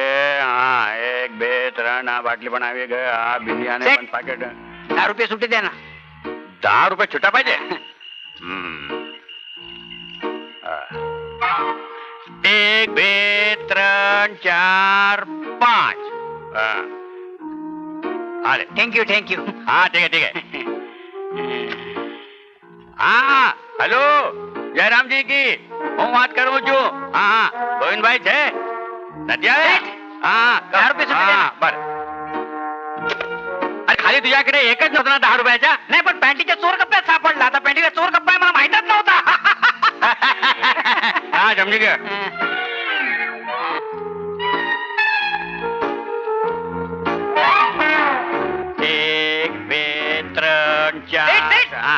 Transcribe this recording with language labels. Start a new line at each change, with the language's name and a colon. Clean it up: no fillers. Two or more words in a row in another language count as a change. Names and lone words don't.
Gujarati: હા 1 2 3 આ બાટલી પણ આવી ગઈ. આ બિલિયાને સેટ. પણ પાકેટ.
Marathi: 10 रुपये सुट्टे द्या ना. 10 रुपये छुट्टा पाहिजे. 1 2 3 4 5. आले.
English: thank you thank you.
Hindi: हाँ ठीक है ठीक है. हाँ हेलो जयराम जी की
Gujarati: હું વાત કરું છું. હા હા ગોવિંદભાઈ છે? નથી આવે? હા
Marathi: 10 रुपये सुट्टे द्या
Gujarati: હા
Marathi: ना. बरं. अरे खाली तुझ्याकडे एकच नव्हता ना 10 रुपयाचा? नाही पण पॅन्टीच्या चोर कप्प्यात सापडला. आता पॅन्टीचा चोर कप्पा आहे मला माहितच नव्हता.
Gujarati: હા સમજી ગયા. એક બે ત્રણ ચાર. હા.